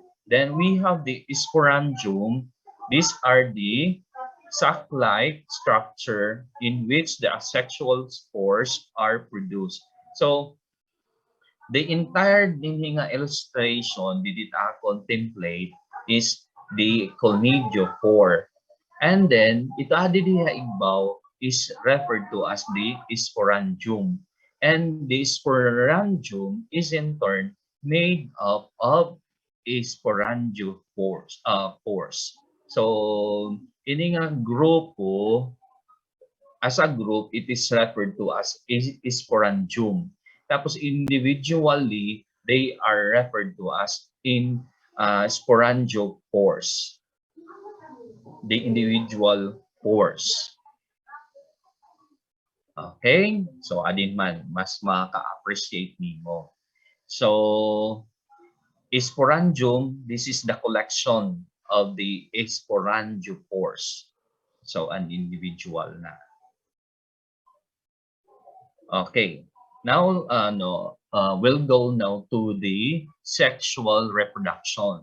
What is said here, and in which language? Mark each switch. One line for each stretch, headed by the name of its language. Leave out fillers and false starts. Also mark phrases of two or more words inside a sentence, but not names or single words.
English: Then we have the sporangium. These are the sac-like structure in which the asexual spores are produced. So the entire illustration did contemplate is the conidiophore. And then
Waray: ito igbaw
English: is referred to as the sporangium. And the sporangium is in turn made up of sporangiophores.
Waray: So ini nga grupo,
English: as a group, it is referred to as sporangium. Tapos individually, they are referred to as in sporangiophores. The individual pores. Okay? So,
Waray: adin man, mas maka-appreciate nimo.
English: So, sporangium, this is the collection of the sporangiophores. So, an individual na. Okay. Now, we'll go now to the sexual reproduction.